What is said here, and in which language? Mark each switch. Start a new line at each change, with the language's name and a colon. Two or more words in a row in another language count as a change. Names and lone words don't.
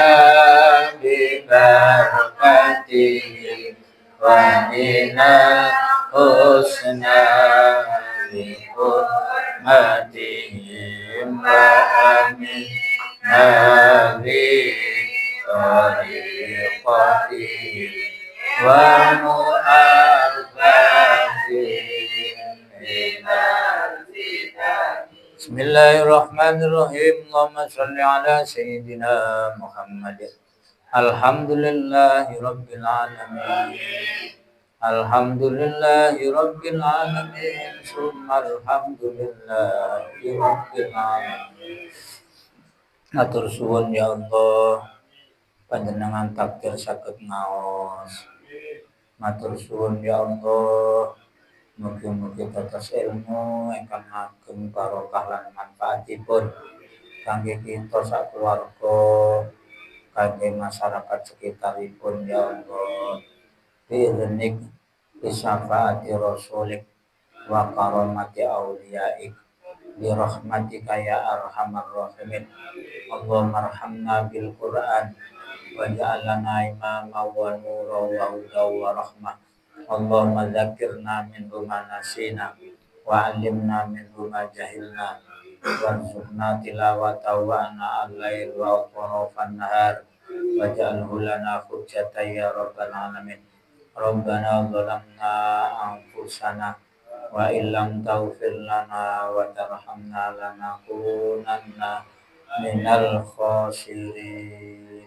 Arabic: ببركاتهم واهدنا الحسنى بحرمتهم وأمتنا بطريقتهم ومعافاة بسم الله الرحمن الرحيم. اللهم صل على سيدنا محمد. الحمد لله رب العالمين. الحمد لله رب العالمين. ثم الحمد لله رب العالمين.
Javanese: Matur suwun
Arabic: يا الله,
Javanese: panjenengan takdir saged ngaos. Matur suwun
Arabic: يا الله,
Javanese: mugi-mugi dados ilmu ingkang ageng barokah lan manfaatipun kangge kita sakulawarga, kangge masyarakat sekitaripun ya Allah.
Arabic: بإذنك بشفاعة رسولك وكرامة أوليائك برحمتك يا أرحم الراحمين. اللهم ارحمنا بالقرآن واجعلنا إماما ونورا وهدى ورحمة. اللهم ذكرنا منه ما نسينا وعلمنا منه ما جهلنا وارزقنا تلاوته آناء الليل وأطراف النهار واجعله لنا حجة يا رب العالمين. ربنا ظلمنا أنفسنا وإن لم تغفر لنا وترحمنا لنكونن من الخاسرين.